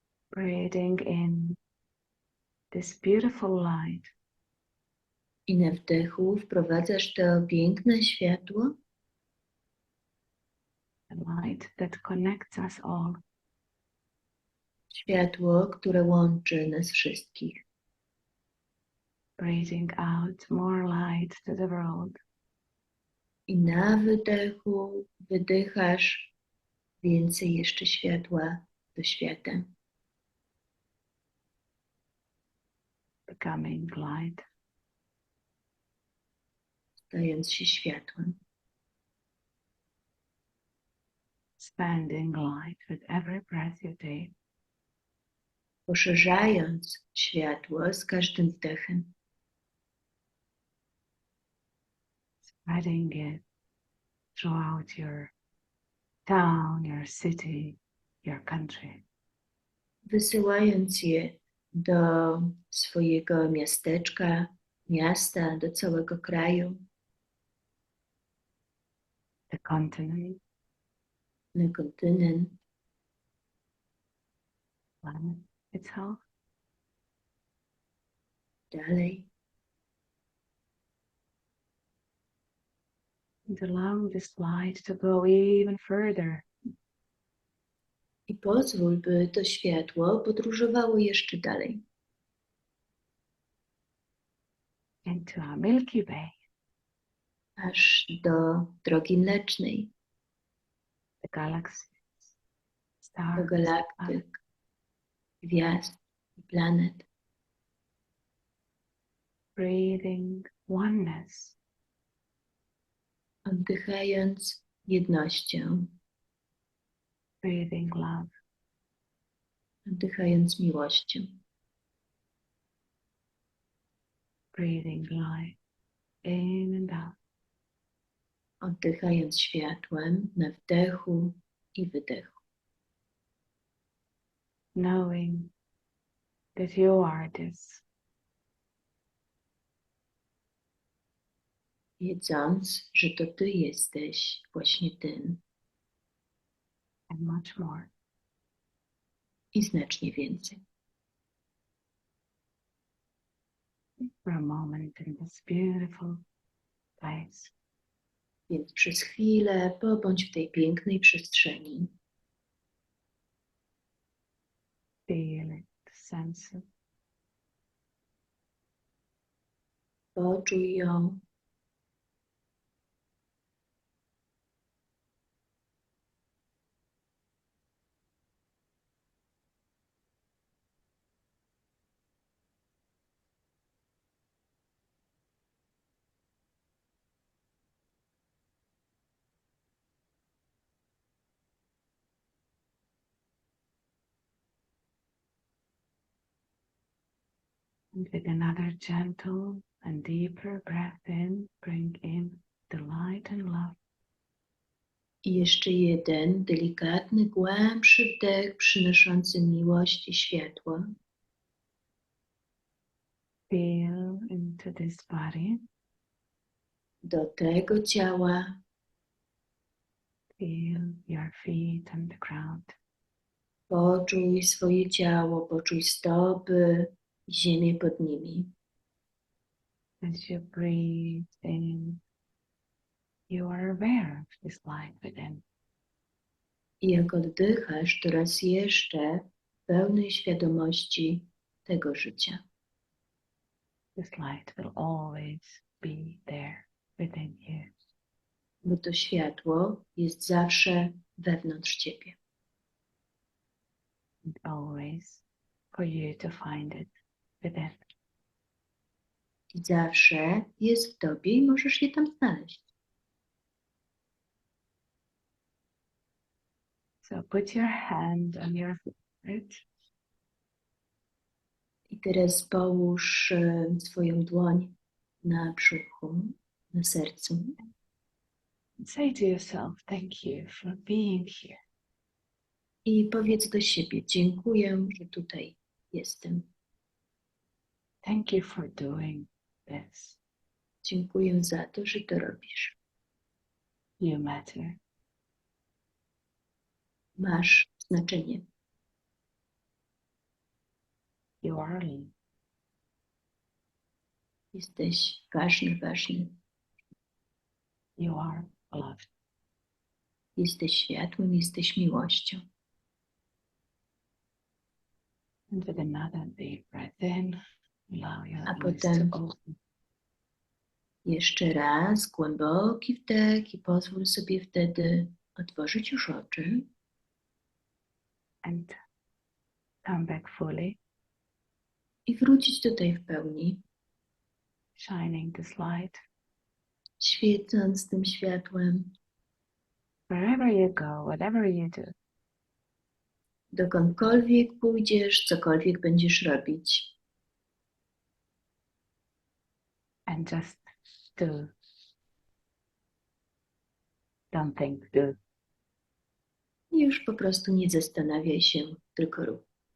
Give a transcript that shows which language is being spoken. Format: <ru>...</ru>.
<en>Breathing in this beautiful light.</en> <pl>I na wdechu wprowadzasz to piękne światło.</pl> <en>A light that connects us all.</en> <pl>Światło, które łączy nas wszystkich.</pl> <en>Breathing out more light to the world.</en> <pl>I na wydechu wydychasz więcej jeszcze światła do świata.</pl> <en>Becoming light.</en> <pl>Stając się światłem.</pl> <en>Expanding light with every breath you take.</en> <pl>Poszerzając światło z każdym wdechem.</pl> <en>Spreading it throughout your town, your city, your country.</en> <pl>Wysyłając je do swojego miasteczka, miasta, do całego kraju.</pl> <en>The continent.</en> <pl>Na kontynent.</pl> <en>Planet itself.</en> <pl>Dalej.</pl> <en>And allow this light to go even further.</en> <pl>I pozwól, by to światło podróżowało jeszcze dalej.</pl> <en>Into our Milky Way.</en> <pl>aż do drogi mlecznej,</pl> <en>the galaxies,</en> <pl>do</pl> <en>stars,</en> <pl>galaktyk, gwiazd i planet.</pl> <en>breathing oneness,</en> <pl>Oddychając jednością,</pl> <en>breathing love,</en> <pl>oddychając miłością,</pl> <en>breathing light in and out,</en> <pl>oddychając światłem na wdechu i wydechu.</pl> <en>knowing that you are this,</en> <pl>Wiedząc, że to Ty jesteś właśnie tym</pl> <en>and much more.</en> <pl>i znacznie więcej.</pl> <en>For a moment in this beautiful place,</en> <pl>Więc przez chwilę pobądź w tej pięknej przestrzeni.</pl> <en>feel it, sense it,</en> <pl>Poczuj ją,</pl> <en>and with another gentle and deeper breath in, bring in the light and love.</en> <pl>i jeszcze jeden delikatny, głębszy wdech przynoszący miłość i światło.</pl> <en>Feel into this body,</en> <pl>Do tego ciała</pl> <en>feel your feet on the ground.</en> <pl>poczuj swoje ciało, poczuj stopy i ziemię pod nimi.</pl> <en>As you breathe in, you are aware of this light within.</en> <pl>I jak oddychasz, to raz jeszcze w pełnej świadomości tego życia.</pl> <en>This light will always be there within you.</en> <pl>Bo to światło jest zawsze wewnątrz Ciebie.</pl> <en>And always for you to find it within.</en> <pl>I zawsze jest w Tobie i możesz je tam znaleźć.</pl> <en>So put your hand on your heart</en> <pl>I teraz połóż swoją dłoń na brzuchu, na sercu</pl> <en>and say to yourself, thank you for being here.</en> <pl>i powiedz do siebie: dziękuję, że tutaj jestem.</pl> <en>Thank you for doing this.</en> <pl>Dziękuję za to, że to robisz.</pl> <en>You matter.</en> <pl>Masz znaczenie.</pl> <en>You are loved.</en> <pl>Jesteś ważny, ważny.</pl> <en>You are loved.</en> <pl>Jesteś światłem, jesteś miłością.</pl> <en>And with another deep breath in, allow your</en> <pl>A</pl> <en>eyes</en> <pl>potem</pl> <en>to open.</en> <pl>jeszcze raz głęboki wdech i pozwól sobie wtedy otworzyć już oczy</pl> <en>And come back fully,</en> <pl>i wrócić tutaj w pełni,</pl> <en>shining this light.</en> <pl>świecąc tym światłem,</pl> <en>Wherever you go, whatever you do,</en> <pl>dokądkolwiek pójdziesz, cokolwiek będziesz robić.</pl> <en>and just do. Don't think, do.</en> <pl>I już po prostu nie zastanawiaj się, tylko rób.</pl>